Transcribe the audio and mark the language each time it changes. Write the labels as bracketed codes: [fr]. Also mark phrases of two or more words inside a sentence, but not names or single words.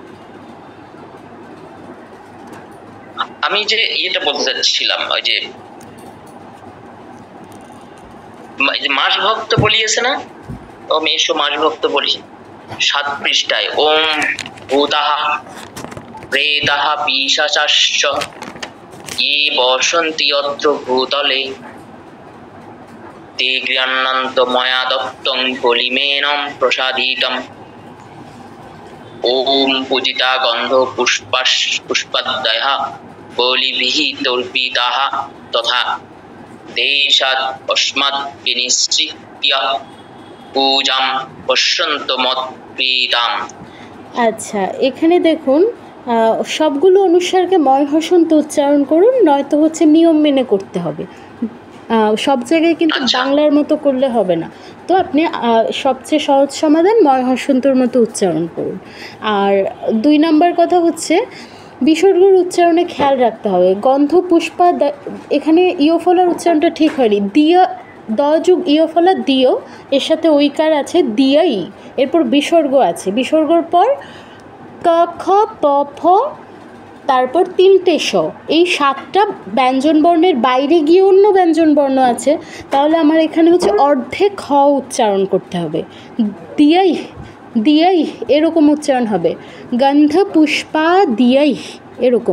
[bn] আমি যে এটা বলতে চাচ্ছিলাম, ওই যে মাস ভক্ত বলিয়েছে না, ও মেশো মাস ভক্ত বলি 7 পৃষ্ঠায়, [sa] ওম ভূতাহা প্রেতাহা পিশাচাশ্চ ये বসন্তি অত্র ভূতলে ते গৃহান্নান্ত ময়া দত্তং পলিমেনম প্রসাদিতম ওম পূজিতা গন্ধ পুষ্পাদয়ঃ বলিভিঃ তর্পিতাঃ তথা দেশাৎ অস্মাৎ বিনিশ্চিত্য পূজাম পশ্যন্তু মৎপ্রীতাম। [bn] আচ্ছা, এখানে দেখুন, সবগুলো অনুসারকে ময় হসন্ত উচ্চারণ করুন, নয়তো নিয়ম মেনে করতে হবে। সব জায়গায় কিন্তু বাংলার মতো করলে হবে না। তো আপনি সবচেয়ে সহজ সমাধান ময় হসন্তর মতো উচ্চারণ করুন। আর 2 নাম্বার কথা বিসর্গর উচ্চারণে খেয়াল রাখতে হবে। গন্ধ পুষ্পা, এখানে ইয়ফলার উচ্চারণটা ঠিক হয়নি। দিয়া দ যুগ ইয়ফলা দিও, এর সাথে ঐকার আছে দিয়াই, এরপর বিসর্গ আছে, বিসর্গর পর ক খ প ফ, তারপর 3টে স। এই 7টা ব্যঞ্জনবর্ণের বাইরে গিয়ে অন্য ব্যঞ্জনবর্ণ আছে, তাহলে আমার এখানে অর্ধেক খ উচ্চারণ করতে হবে। দিয়াই দিয়াই এরকম উচ্চারণ হবে। গন্ধ পুষ্পা দিয়াই এরকম।